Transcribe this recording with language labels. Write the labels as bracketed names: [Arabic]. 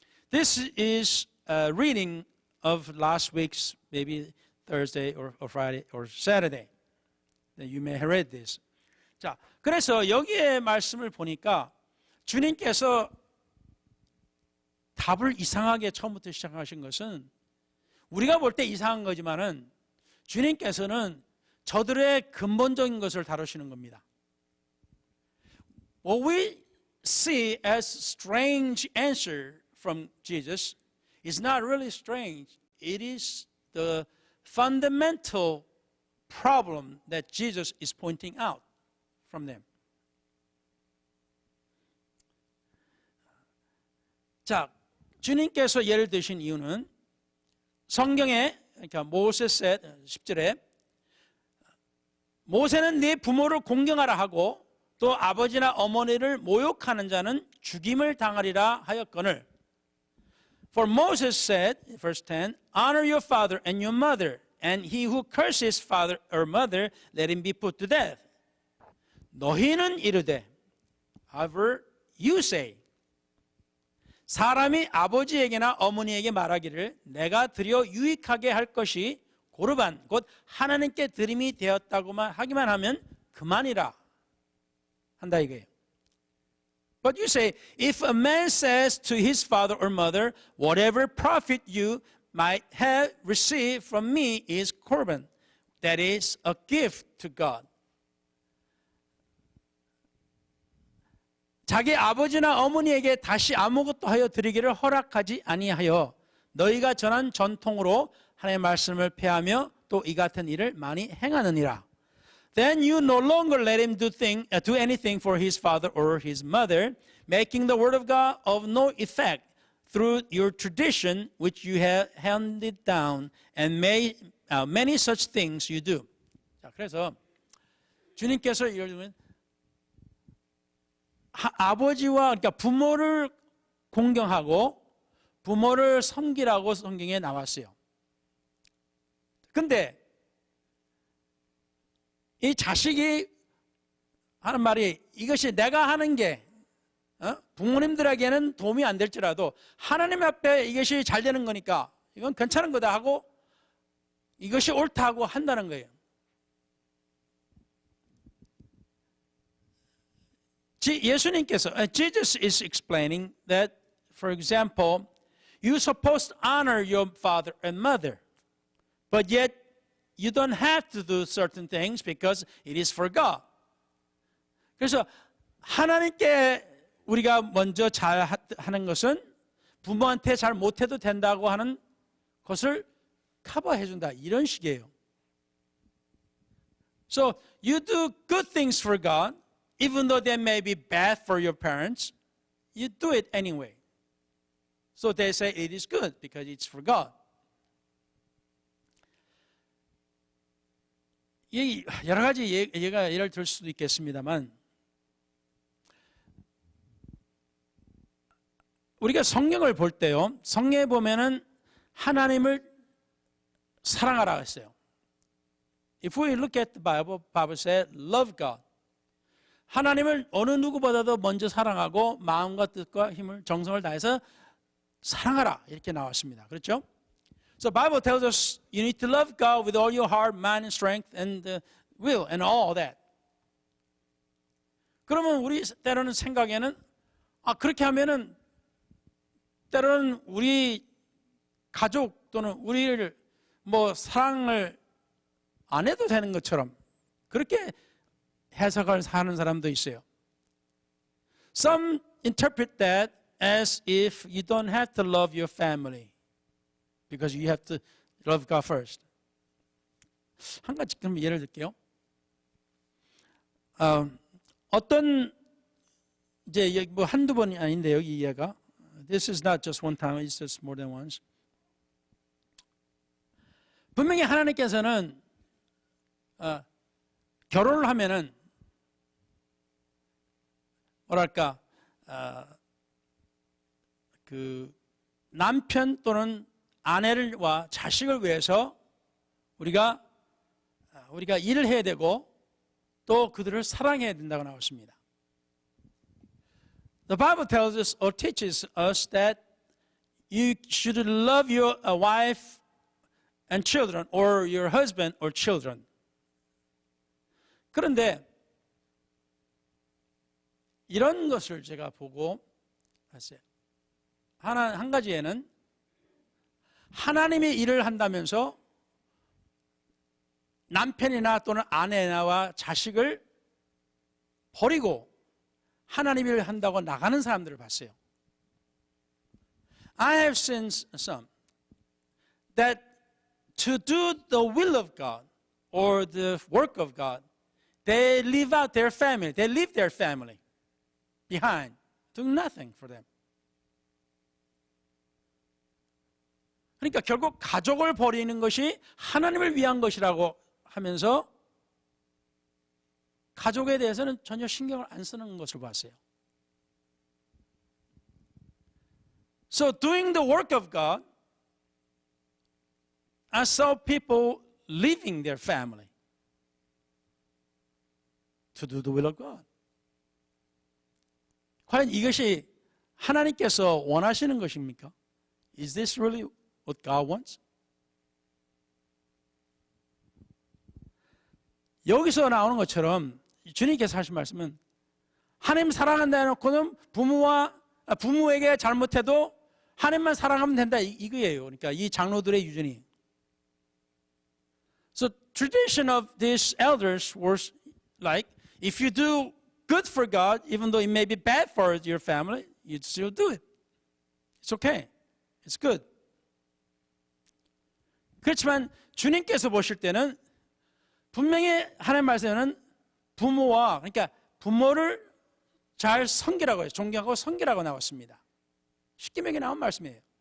[English] This is a reading of last week's maybe Thursday or Friday or Saturday. You may have read this. [Korean] 자, 그래서 여기에 말씀을 보니까 주님께서 답을 이상하게 처음부터 시작하신 것은 우리가 볼 때 이상한 거지만은 주님께서는 저들의 근본적인 것을 다루시는 겁니다. [English] What we see as strange answer from Jesus is not really strange. It is the fundamental problem that Jesus is pointing out from them. [Korean] 자, 주님께서 예를 드신 이유는 성경에 그러니까 모세스 10절에 모세는 네 부모를 공경하라 하고 또 아버지나 어머니를 모욕하는 자는 죽임을 당하리라 하였거늘 [English] For Moses said, verse 10, honor your father and your mother, and he who curses father or mother, let him be put to death. [Korean] 너희는 이르되, [English] however you say, [Korean] 사람이 아버지에게나 어머니에게 말하기를 내가 드려 유익하게 할 것이 고르반 곧 하나님께 드림이 되었다고만 하기만 하면 그만이라 한다 이거예요. [English] But you say, if a man says to his father or mother, whatever profit you might have received from me is korban, that is a gift to God. [Korean] 자기 아버지나 어머니에게 다시 아무것도 하여 드리기를 허락하지 아니하여 너희가 전한 전통으로 하나님의 말씀을 폐하며 또 이 같은 일을 많이 행하느니라. [English] Then you no longer let him do anything for his father or his mother, making the word of God of no effect through your tradition which you have handed down, and many such things you do. [Korean] 자, 그래서 주님께서 예를 들면 아버지와 그러니까 부모를 공경하고 부모를 섬기라고 성경에 나왔어요. 근데 이 자식이 하는 말이 이것이 내가 하는 게 부모님들에게는 도움이 안 될지라도 하나님 앞에 이것이 잘 되는 거니까 이건 괜찮은 거다 하고 이것이 옳다 하고 한다는 거예요. 예수님께서 [English] Jesus is explaining that, for example, you're supposed to honor your father and mother, but yet you don't have to do certain things because it is for God. [Korean] 그래서 하나님께 우리가 먼저 잘 하는 것은 부모한테 잘 못해도 된다고 하는 것을 커버해 준다, 이런 식이에요. [English] So you do good things for God, even though they may be bad for your parents, you do it anyway. So they say it is good because it's for God. [Korean] 여러 가지 예를 들 수도 있겠습니다만, 우리가 성경을 볼 때요, 성경에 보면은 하나님을 사랑하라 했어요. [English] If we look at the Bible says love God. [Korean] 하나님을 어느 누구보다도 먼저 사랑하고 마음과 뜻과 힘을, 정성을 다해서 사랑하라, 이렇게 나왔습니다. 그렇죠? [English] So Bible tells us you need to love God with all your heart, mind, and strength, and will, and all that. [Korean] 그러면 우리 때로는 생각에는 그렇게 하면은 때로는 우리 가족 또는 우리를 사랑을 안 해도 되는 것처럼 그렇게 해석을 하는 사람도 있어요. [English] Some interpret that as if you don't have to love your family because you have to love God first. [Korean] 한 가지 그럼 예를 들게요. 어떤 이제 한두 번이 아닌데 여기 이해가 [English] This is not just one time, it's just more than once. [Korean] 분명히 하나님께서는 결혼을 하면은 뭐랄까 그 남편 또는 아내와 자식을 위해서 우리가 일을 해야 되고 또 그들을 사랑해야 된다고 나왔습니다. [English] The Bible tells us or teaches us that you should love your wife and children or your husband or children. [Korean] 그런데 이런 것을 제가 보고 봤어요. 한 가지에는 하나님의 일을 한다면서 남편이나 또는 아내와 자식을 버리고 하나님 일을 한다고 나가는 사람들을 봤어요. [English] I have seen some that to do the will of God or the work of God, they leave out their family. They leave their family behind, doing nothing for them. [Korean] 그러니까 결국 가족을 버리는 것이 하나님을 위한 것이라고 하면서 가족에 대해서는 전혀 신경을 안 쓰는 것을 봤어요. [English] So doing the work of God, I saw people leaving their family to do the will of God. [Korean] 과연 이것이 하나님께서 원하시는 것입니까? [English] Is this really what God wants? [Korean] 여기서 나오는 것처럼 주님께서 하신 말씀은 하나님 사랑한다 해놓고는 부모에게 잘못해도 하나님만 사랑하면 된다, 이거예요. 그러니까 이 장로들의 유전이. [English] So tradition of these elders was like, if you do good for God, even though it may be bad for your family, you still do it. It's okay. It's good. [Korean] 그렇지만 주님께서 보실 때는 분명히 하나님 말씀에는 그러니까 부모를 잘 섬기라고 해요. 존경하고 섬기라고 나왔습니다. 십계명에 나온 말씀이에요.